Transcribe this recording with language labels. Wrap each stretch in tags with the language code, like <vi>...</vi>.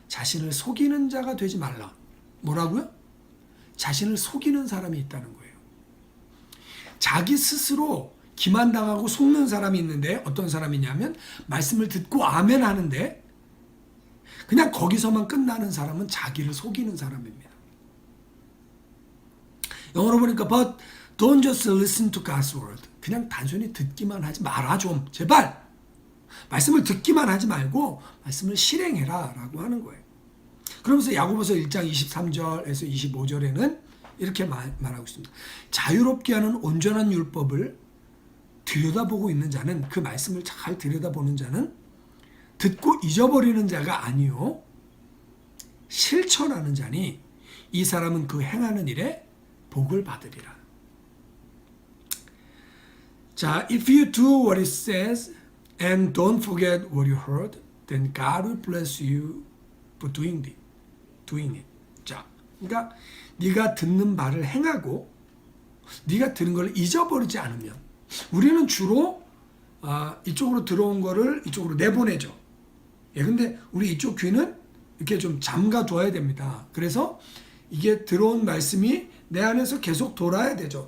<ko>자신을 속이는 자가 되지 말라. 뭐라고요? 자신을 속이는 사람이 있다는 거예요. 자기 스스로 기만당하고 속는 사람이 있는데 어떤 사람이냐면 말씀을 듣고 아멘 하는데 그냥 거기서만 끝나는 사람은 자기를 속이는 사람입니다. 영어로 보니까</ko> <en>But don't just listen to God's word.</en> <ko>그냥 단순히 듣기만 하지 마라 좀 제발. 말씀을 듣기만 하지 말고 말씀을 실행해라 라고 하는 거예요. 그러면서 야고보서 1장 23절에서 25절에는 이렇게 말하고 있습니다. 자유롭게 하는 온전한 율법을 들여다보고 있는 자는, 그 말씀을 잘 들여다보는 자는 듣고 잊어버리는 자가 아니요 실천하는 자니 이 사람은 그 행하는 일에 복을 받으리라. 자,</ko> <en>if you do what it says and don't forget what you heard, then God will bless you for doing it.</en> <ko>자, 그러니까 네가 듣는 말을 행하고 네가 들은 걸 잊어버리지 않으면, 우리는 주로 이쪽으로 들어온 거를 이쪽으로 내보내죠. 예, 근데 우리 이쪽 귀는 이렇게 좀 잠가둬야 됩니다. 그래서 이게 들어온 말씀이 내 안에서 계속 돌아야 되죠.</ko>